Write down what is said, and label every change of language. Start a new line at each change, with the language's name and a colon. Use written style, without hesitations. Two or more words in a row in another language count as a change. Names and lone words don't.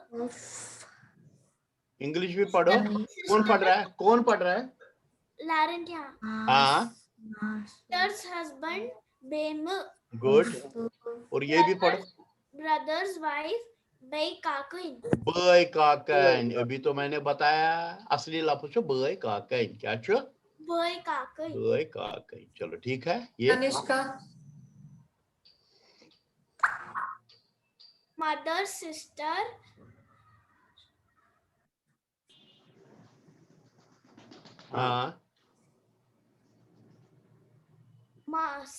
Hindi: इंग्लिश भी पढ़ो. कौन पढ़ रहा है? लारन्या. हाँ.
English: sister's husband
Kashmiri: बेम.
Hindi: गुड. और ये भी पढ़ो.
English: brother's wife
Kashmiri: बई
Hindi: काकन. अभी तो मैंने बताया असली लफ्ज
Kashmiri: बई काकन. क्या छो? बई काकन.
Hindi: चलो ठीक है. ये तनिष्का.
English: mother sister
Hindi: हाँ
Kashmiri: Mass.